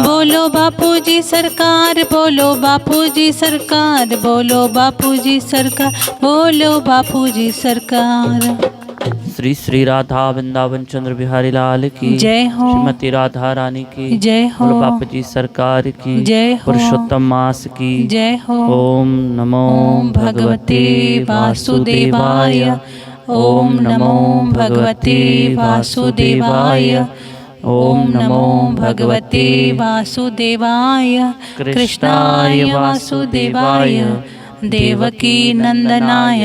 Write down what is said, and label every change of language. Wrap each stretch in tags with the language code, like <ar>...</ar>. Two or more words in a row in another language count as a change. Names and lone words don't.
<hi>बोलो बापू जी सरकार बोलो बापू जी सरकार बोलो बापू जी सरकार बोलो बापू जी सरकार श्री श्री राधा वृंदावन चंद्र बिहारी लाल की जय हो श्रीमती राधा रानी की जय हो बोलो बापू जी सरकार की जय हो पुरुषोत्तम मास की जय हो</hi> <sa>ओम नमो ओम भगवते वासुदेवाय ओम नमो भगवते वासुदेवाय ओम नमो भगवते वासुदेवाय कृष्णाय वासुदेवाय देवकी नंदनाय</sa>